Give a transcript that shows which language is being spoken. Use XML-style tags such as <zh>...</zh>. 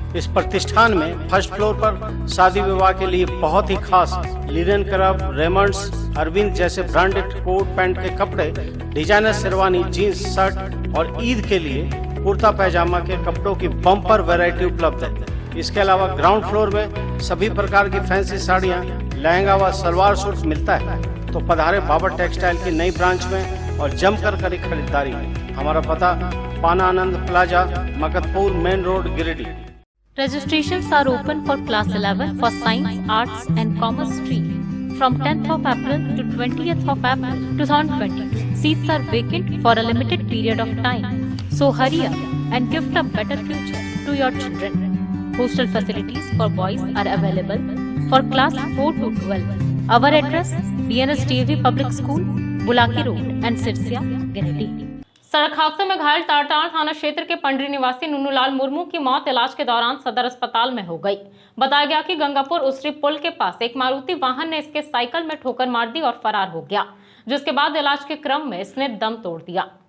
<hi>इस प्रतिष्ठान में फर्स्ट फ्लोर पर शादी विवाह के लिए बहुत ही खास लिनन क्लब, रेमंड्स, अरविंद जैसे ब्रांडेड कोट पैंट के कपड़े, डिजाइनर शेरवानी, जीन्स, शर्ट और ईद के लिए कुर्ता पैजामा के कपड़ों की बम्पर वैरायटी उपलब्ध है। इसके अलावा ग्राउंड फ्लोर में सभी प्रकार की फैंसी साड़ियाँ, लहंगा व सलवार सूट मिलता है। तो पधारे बाबा टेक्सटाइल की नई ब्रांच में और जमकर करें खरीदारी। हमारा पता पाना आनंद plaza, Maktapur main road, Giridih.</hi> <en>Registrations are open for class 11 for science, arts and commerce stream from 10th of April to 20th of April 2020. Seats are vacant for a limited period of time. So hurry up and gift a better future to your children. Hostel facilities for boys are available for class 4 to 12. Our address DNS DAV Public School, Bulaki Road and Sirsia, Giridih.</en> <hi>सड़क हादसे में घायल टाटार थाना क्षेत्र के पंडरी निवासी नुनूलाल मुर्मू की मौत इलाज के दौरान सदर अस्पताल में हो गई। बताया गया कि गंगापुर उसरी पुल के पास एक मारुति वाहन ने इसके साइकिल में ठोकर मार दी और फरार हो गया, जिसके बाद इलाज के क्रम में इसने दम तोड़ दिया।</hi>